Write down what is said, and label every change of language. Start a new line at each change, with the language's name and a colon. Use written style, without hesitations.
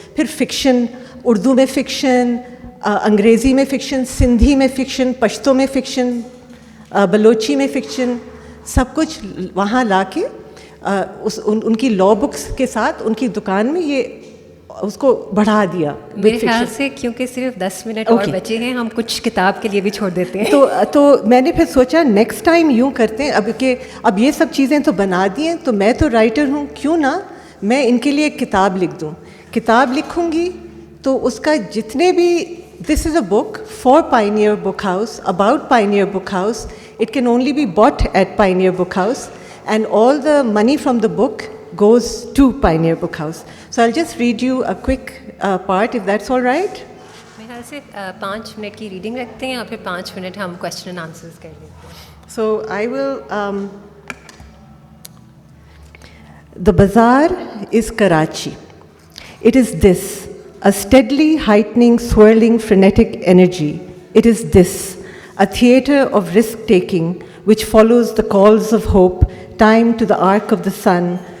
Urdu: پھر فکشن, اردو میں فکشن, انگریزی میں فکشن, سندھی میں فکشن, پشتو میں فکشن, بلوچی میں فکشن, سب کچھ وہاں لا کے ان کی لا بکس کے ساتھ ان کی دکان میں یہ اس کو بڑھا دیا. میرے خیال سے کیونکہ صرف 10 منٹ اور بچے ہیں, ہم کچھ کتاب کے لیے بھی چھوڑ دیتے ہیں. تو میں نے پھر سوچا
English: next time
Urdu: یوں کرتے ہیں, اب یہ سب چیزیں تو بنا دی ہیں, تو میں تو رائٹر ہوں, کیوں نہ میں ان کے لیے ایک کتاب لکھ دوں. کتاب لکھوں گی تو اس کا جتنے بھی,
English: this is a book for Pioneer Book House, about Pioneer Book House. It can only be bought at Pioneer Book House, and all the money from the book goes to Pioneer Book House. So I'll just read you a quick part, if that's all right.
Urdu: میرے خیال سے 5 minute کی reading رکھتے ہیں اور پھر 5 minute ہم
English: question and answers
Urdu: کر لیتے ہیں.
English: So I will, the bazaar is Karachi. It is this, a steadily heightening, swirling, frenetic energy. It is this, a theatre of risk-taking which follows the calls of hope, time to the arc of the sun,